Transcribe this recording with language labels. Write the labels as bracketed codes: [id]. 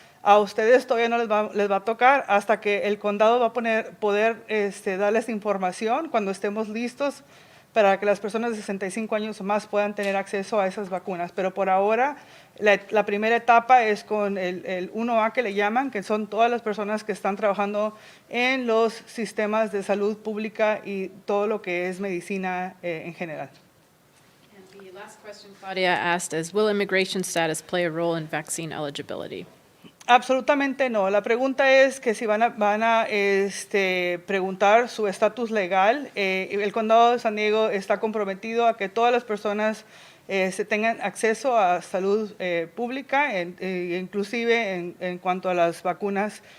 [es] A ustedes todavía no les va a tocar hasta que el condado va a poder darles información cuando estemos listos para que las personas de 65 años o más puedan tener acceso a esas vacunas. Pero por ahora, la primera etapa es con el 1A que le llaman, que son todas las personas que están trabajando en los sistemas de salud pública y todo lo que es medicina en general. [en] And the last question Claudia asked is, will immigration status play a role in vaccine eligibility? [es] Absolutamente no. La pregunta es que si van a preguntar su estatus legal. El condado de San Diego está comprometido a que todas las personas tengan acceso a salud pública, inclusive en cuanto a las vacunas.